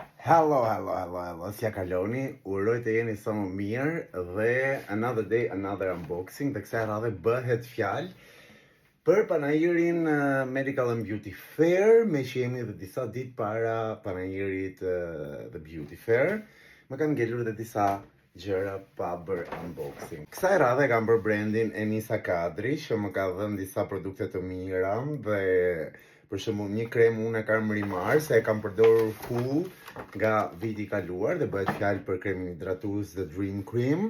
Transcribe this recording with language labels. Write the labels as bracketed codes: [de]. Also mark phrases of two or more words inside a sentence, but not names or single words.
[sq] Hello, si ja kaloni, uroj të jeni sa më mirë dhe [en] another day, another unboxing, [sq] dhe kësaj radhe bëhet fjalë për panajirin Medical and Beauty Fair, me që jemi dhe disa ditë para panajirit The Beauty Fair, më kanë ngelur dhe disa gjëra pa bërë unboxing. Kësaj radhe kam bërë brandin Enisa Kadri, që më ka dhënë disa produkte të mira dhe për shembull një krem unë e kam rimar se e kam përdorur full nga viti i kaluar dhe bëhet fjalë për kremin hidratues The Dream Cream.